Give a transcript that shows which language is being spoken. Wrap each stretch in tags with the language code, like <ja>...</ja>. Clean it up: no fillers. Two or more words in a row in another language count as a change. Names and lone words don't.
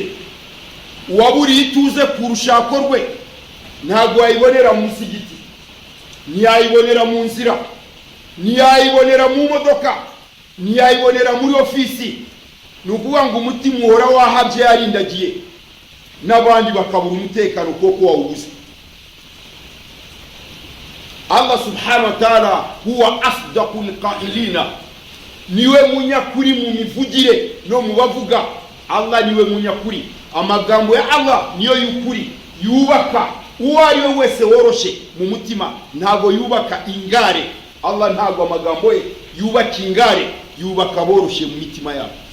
<rw>Uwaburiye ituze ku rushako rwe ntabwo wayibonera mu musigiti, ntiyayibonera mu nzira, ntiyayibonera mu modoka, ntiyayibonera muri ofisi. Ni ukuvuga ngo umutima uhora wahabye yarindagiye, n'abandi bakabura umutekano kuko wawubuze.</rw> <ar>الله سبحانه وتعالى هو أصدق القائلين,</ar> <rw>niwe munyakuri mu mivugire no mu bavuga. Allah niwe munyakuri, amagambo ya Allah niyo y'ukuri, yubaka uwo ari we wese woroshe mu mutima, ntabwo yubaka ingare. Allah ntabwo amagambo ye yubaka ingare, yubaka boroshe mu mitima yabo.</rw>